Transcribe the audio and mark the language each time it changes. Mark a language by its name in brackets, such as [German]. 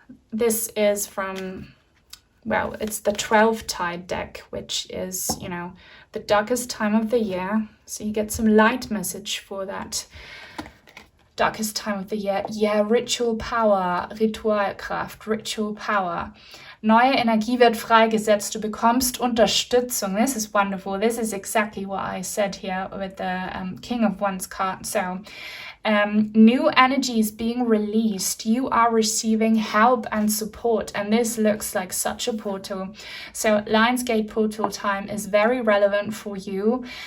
[English] This is from, well, it's the 12-tide deck, which is, you know, the darkest time of the year. So you get some light message for that darkest time of the year. Yeah, ritual power, Ritualkraft, ritual power. [German] Neue Energie wird freigesetzt. Du bekommst Unterstützung. [English] This is wonderful. This is exactly what I said here with the King of Wands card. So new energy is being released. You are receiving help and support. And this looks like such a portal. So Lion's Gate portal time is very relevant for you.